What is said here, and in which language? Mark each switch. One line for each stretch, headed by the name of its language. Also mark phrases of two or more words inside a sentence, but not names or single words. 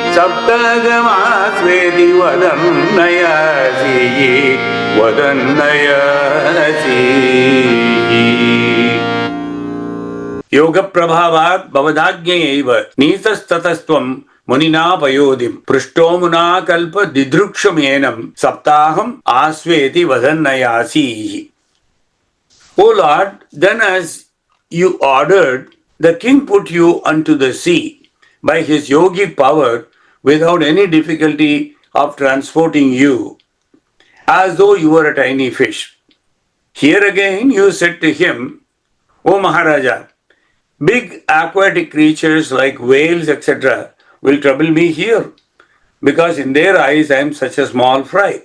Sanskrit: वदन्नयासि योग प्रभावात् भवदाज्ञयैव नीतस्ततस्त्वं मुनिना पयोधिम् पृष्टोमुना कल्प दिदृक्षमेनं सप्ताहम् आस्वेति वदन्नयासि.
English: O Lord, then as you ordered, the king put you unto the sea by his yogic power without any difficulty of transporting you, as though you were a tiny fish. Here again you said to him, O Maharaja, big aquatic creatures like whales, etc., will trouble me here, because in their eyes I am such a small fry.